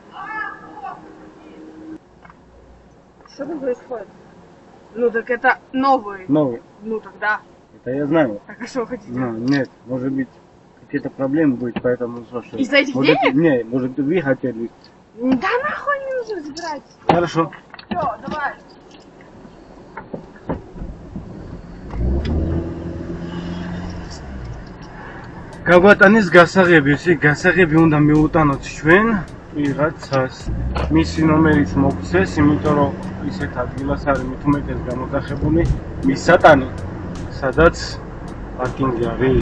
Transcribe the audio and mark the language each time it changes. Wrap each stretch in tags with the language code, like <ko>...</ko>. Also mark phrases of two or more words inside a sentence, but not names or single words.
<ru>Что там происходит? Ну так это новый. Новый. Ну тогда. Это я знаю. Так а что вы хотите? Но нет, может быть, какие-то проблемы будет, поэтому слушай. Из-за этих может, денег? Не, может вы хотели. Да нахуй не нужно забирать. Хорошо. Все, давай.</ru> <ka>გაგვატანის გასაღები, ისე გასაღები უნდა მიუტანოთ ჩვენ ვიღაცას. მისი ნომერიც მოგცეს, იმიტომ რომ ისეთ ადგილას არის მით უმეტეს გამოტახებული მისატანი, სადაც პარკინგი არის.</ka>